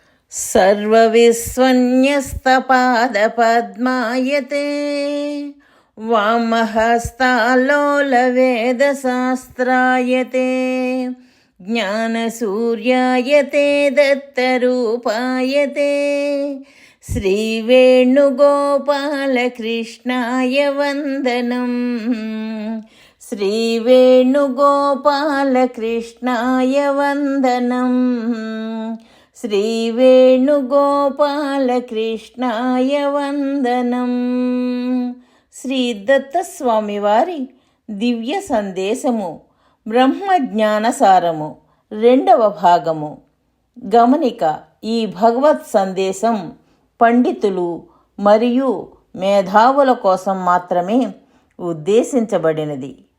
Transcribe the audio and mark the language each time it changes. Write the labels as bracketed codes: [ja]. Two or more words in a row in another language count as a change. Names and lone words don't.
[sa] सर्वविस्वन्यस्तपादपद्मायते वामहस्तालोलवेदशास्त्रायते ज्ञानसूर्यायते दत्तरूपायते श्रीवेणुगोपालकृष्णाय वन्दनम् श्रीवेणुगोपालकृष्णाय वन्दनम् శ్రీవేణుగోపాలకృష్ణాయ వందనం. [te] శ్రీ దత్తస్వామి వారి దివ్య సందేశము బ్రహ్మజ్ఞానసారము 2వ భాగము. గమనిక: ఈ భగవత్ సందేశం పండితులు మరియు మేధావుల కోసం మాత్రమే ఉద్దేశించబడినది.